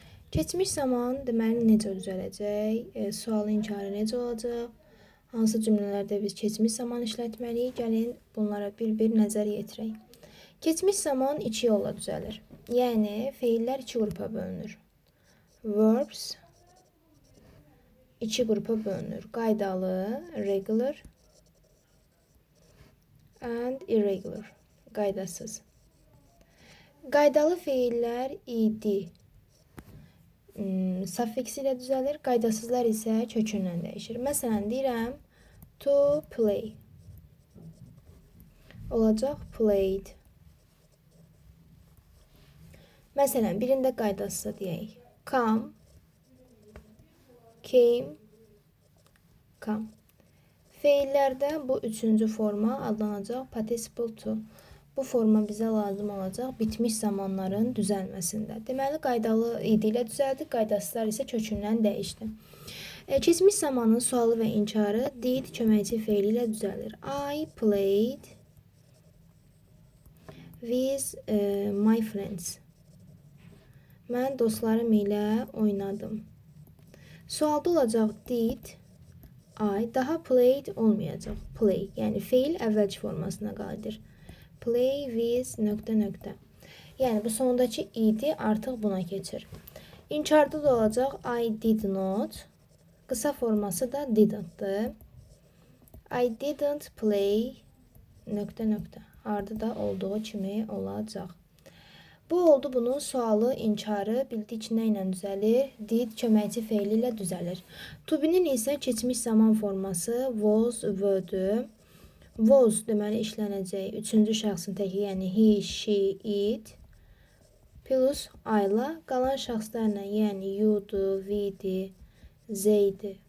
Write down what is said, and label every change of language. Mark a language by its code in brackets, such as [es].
[az] Keçmiş zaman deməli necə düzələcək? Sualın inkarı necə olacaq? Hansı cümlələrdə biz keçmiş zaman işlətməliyik? Gəlin bunlara bir nəzər yetirək. Keçmiş zaman iki yolla düzəlir. Yəni feillər iki qrupa bölünür. Verbs iki qrupa bölünür. Qaydalı, [en] regular and irregular, [az] qaydasız. Qaydalı feillər id suffiksi ilə düzəlir, qaydasızlar isə kökündən dəyişir. Məsələn, deyirəm to play. Olacaq played. Məsələn, birində qaydasızsa deyək. [en] Come, came, come. [az] Feillərdə bu üçüncü forma adlanacaq participle to. Bu forma bizə lazım olacaq bitmiş zamanların düzəlməsində. Deməli, qaydalı id ilə düzəldi, qaydasızlar isə kökündən dəyişdi. Keçmiş zamanın sualı və inkarı did köməkçi feili ilə düzəlir. [en] I played with my friends. [az] Mən dostlarım ilə oynadım. Sualda olacaq [en] did I, [az] daha played olmayacaq. Play, yəni feil əvvəlki formasına qadir. Play with ... Yəni bu sondakı idi artıq buna keçir. İnkarda da olacaq [en] I did not. [az] Qısa forması da didn't-dır. [en] I didn't play ... [az] Ardı da olduğu kimi olacaq. Bu oldu bunun sualı, inkarı, bildik nə ilə düzəlir? Did köməkçi feili ilə düzəlir. To be-nin isə keçmiş zaman forması was, were-dür. Was deməli işlənəcək üçüncü şəxsin təki, yəni he, she, it plus I-la, qalan şəxslərlə, yəni you-dur, we-dir, they-dir.